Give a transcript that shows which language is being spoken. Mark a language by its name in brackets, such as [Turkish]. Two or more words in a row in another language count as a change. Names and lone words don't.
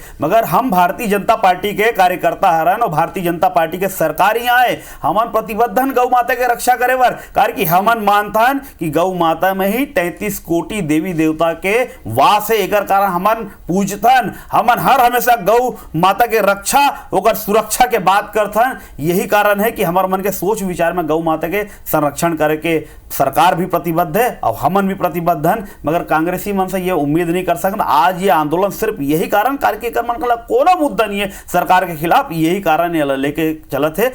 [Chhattisgarhi] मगर हम भारतीय जनता पार्टी के कार्यकर्ता हरन और भारतीय जनता पार्टी के सरकार ही आए, हमन प्रतिबद्धन गौ माता के रक्षा करे बर, कारण कि हमन मानथन कि गौ माता में ही 33 कोटि देवी देवता के वास है। एकर कारण हमन पूजथन, हमन हर हमेशा गौ माता के रक्षा और सुरक्षा के बात करथन। यही कारण है कि हमारे मन के सोच विचार में गौ माता के संरक्षण करे के सरकार भी प्रतिबद्ध है और हमन भी प्रतिबद्ध हैं। मगर कांग्रेसी मन से ये उम्मीद नहीं कर सकते। आज ये आंदोलन सिर्फ यही कारण, कारण कि मन अपन का कोनो मुद्दा नहीं है सरकार के खिलाफ, यही कारण ये लेके चलत है।